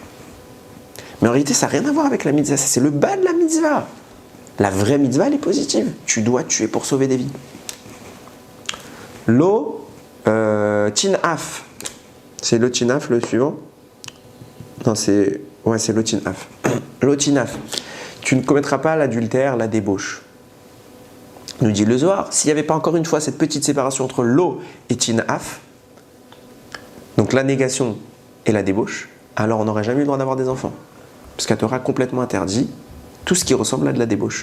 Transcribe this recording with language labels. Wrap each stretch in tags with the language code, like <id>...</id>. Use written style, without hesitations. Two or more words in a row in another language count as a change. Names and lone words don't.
<fr>Mais en réalité, ça n'a rien à voir avec la mitzvah, ça c'est le bas de la mitzvah. La vraie mitzvah, elle est positive. Tu dois tuer pour sauver des vies.</fr> <he>לא תנאף.</he> <fr>C'est</fr> <he>לא תנאף</he> <fr>le suivant? Non, c'est</fr> <he>לא תנאף. לא תנאף.</he> <fr>Tu ne commettras pas l'adultère, la débauche. Nous dit le Zohar, s'il n'y avait pas encore une fois cette petite séparation entre lo et tinaf, donc la négation et la débauche, alors on n'aurait jamais eu le droit d'avoir des enfants. Parce qu'elle t'aura complètement interdit tout ce qui ressemble à de la débauche.</fr>